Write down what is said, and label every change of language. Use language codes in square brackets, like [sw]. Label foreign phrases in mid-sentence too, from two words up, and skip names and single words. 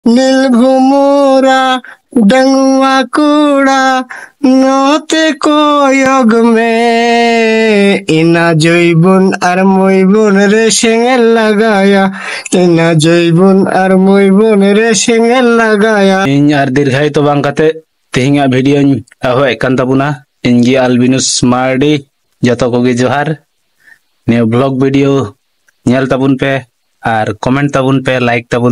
[sat] নীল ভুমুরা ডাঙ্গুয়া কুড়া নতে কয়গ মে ইনা জৈবন আর মইবন রে সেঙেল লাগায়া ইনা জৈবন আর মইবন রে সেঙেল লাগায়া ᱤᱧ ᱟᱨ ᱫᱤᱨᱜᱷᱟᱭ ᱛᱚ ᱵᱟᱝ ᱠᱟᱛᱮ ᱛᱮᱦᱮᱧᱟᱜ ᱵᱷᱤᱰᱤᱭᱳᱧ ᱮᱦᱚᱵ ᱠᱟᱱ ᱛᱟᱵᱚᱱᱟ ᱤᱧ ᱜᱮ ᱟᱞᱵᱤᱱᱩᱥ ᱢᱟᱨᱰᱤ ᱡᱚᱛᱚ ᱠᱚᱜᱮ ᱡᱚᱦᱟᱨ ᱱᱤᱭᱟᱹ [en] blog video [sat] ᱧᱮᱞ ᱛᱟᱵᱚᱱ ᱯᱮ ᱟᱨ ᱠᱚᱢᱮᱱᱴ ᱛᱟᱵᱚᱱ ᱯᱮ ᱞᱟᱭᱤᱠ ᱛᱟᱵᱚᱱ